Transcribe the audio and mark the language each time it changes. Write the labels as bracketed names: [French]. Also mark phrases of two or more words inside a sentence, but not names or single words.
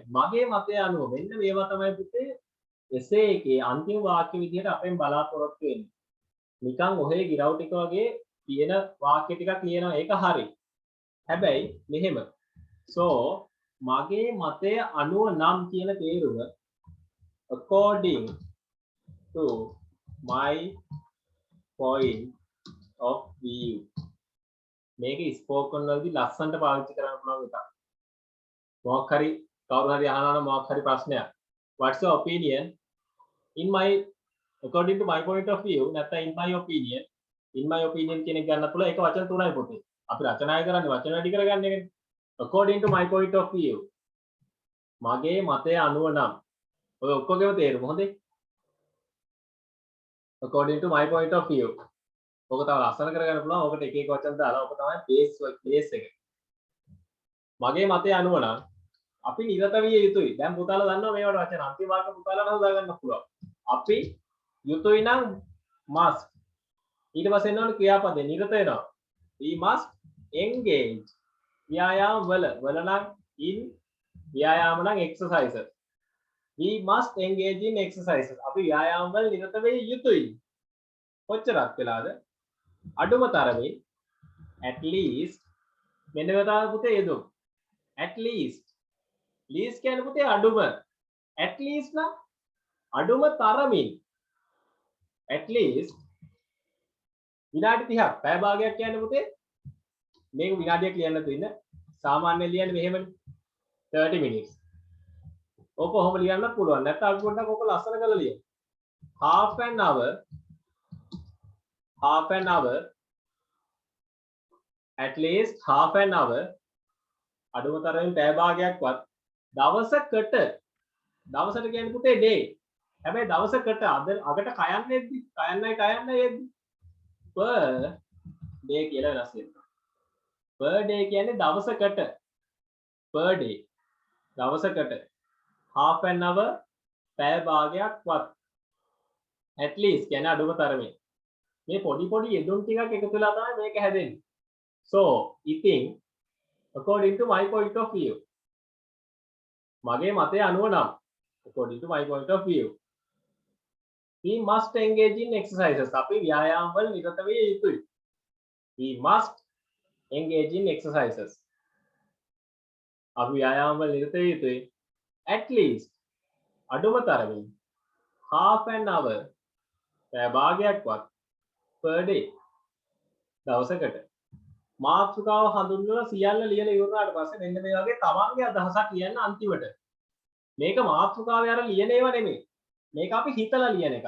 [Sinhala] මගේ මතය අනුව මෙන්න මේවා තමයි පුතේ එසේ එකේ අන්තිම වාක්‍ය විදිහට අපෙන් බලාපොරොත්තු වෙන්නේ. නිකන් ඔහේ ගිරව් ටික වගේ තියෙන වාක්‍ය ටිකක් ලියනවා ඒක හරි. හැබැයි මෙහෙම. so මගේ මතය අනුව නම් කියන තේරුම [English] according to my point of view. [Sinhala] මේක ස්පෝකන් වලදී ලස්සනට පාවිච්චි කරන්න පුළුවන් එකක්. මොකක් හරි කවුරු හරි අහනවා නම් මොකක් හරි ප්‍රශ්නයක්. [English] What's your opinion? In my according to my point of view නැත්නම් in my opinion. in my opinion [Sinhala] කියන එක ගන්න පුළුවන්. ඒක වචන තුනයි පොතේ. අපි රචනා කරන්නේ වචන වැඩි කරගන්න එකනේ. [English] according to my point of view. [Sinhala] මගේ මතය අනුව නම්. ඔය ඔක්කොගේම තේරුම හොඳේ. [English] according to my point of view. [Sinhala] ඔක තව ලස්සන කරගන්න පුළුවන්. ඔකට එක එක වචන දාලා ඔක තමයි බේස් එක. මගේ මතය අනුව නම් අපි නිරත විය යුතුයි. දැන් පුතාලා දන්නවා මේවට වචන අන්තිම වාක්‍ය පුතාලාට හදාගන්න පුළුවන්. අපි යුතුයි නම් must. ඊට පස්සේ එනවනේ ක්‍රියාපදේ නිරත වෙනවා. [English] we must engage. [Sinhala] ව්‍යායාම වල නම් in ව්‍යායාම නම් exercises. [English] we must engage in exercises. [Sinhala] අපි ව්‍යායාම වල නිරත වෙ යුතුයි. කොච්චරක් වෙලාද? අඩුම තරමේ [English] at least [Sinhala] මෙන්න මේවා පුතේ යෙදුම්. [English] at least [Sinhala] කියන්නේ පුතේ අඩුම. [English] at least [Sinhala] නම් අඩුම තරමින්. [English] at least [Sinhala] විනාඩි 30ක් පැය භාගයක් කියන්නේ පුතේ මේක විනාඩියක් ලියන්න තියෙන සාමාන්‍යයෙන් ලියන්නේ මෙහෙමනේ 30 minutes. ඕක කොහොම ලියන්නත් පුළුවන්. නැත්නම් අපි පොඩ්ඩක් ඕක ලස්සන කරලා ලියමු. [English] half an hour at least half an hour [Sinhala] අඩුම තරමින් පැය භාගයක්වත් දවසට කියන්නේ පුතේ day හැබැයි දවසකට අගට කයන්නයි එද්දි [English] per day [Sinhala] කියලා වෙනස් වෙනවා. [English] per day [Sinhala] කියන්නේ දවසකට [English] per day [Sinhala] දවසකට [English] half an hour [Sinhala] පැය භාගයක්වත් [English] at least [Sinhala] කියන්නේ අඩුම තරමේ මේ පොඩි යෙදුම් ටිකක් එකතු වෙලා තමයි මේක හැදෙන්නේ. [English] so ඉතින් according to my point of view [Sinhala] මගේ මතය අනුව නම් [English] according to my point of view we must engage in exercises [Sinhala] අපි ව්‍යායාම වල නිරත විය යුතුයි. [English] we must engage in exercises [Sinhala] අපි ව්‍යායාම වල නිරත විය යුතුයි [English] at least [Sinhala] අඩුම තරමින් [English] half an hour [Sinhala] පැය භාගයක්වත් [English] per day [Sinhala] දවසකට මාතෘකාව හඳුන්වලා සියල්ල ලියලා ඉවරනාට පස්සේ මෙන්න මේ වගේ තමන්ගේ අදහසක් ලියන්න අන්තිමට. මේක මාතෘකාවේ අර ලියන ඒවා නෙමෙයි. මේක අපි හිතලා ලියන එකක්.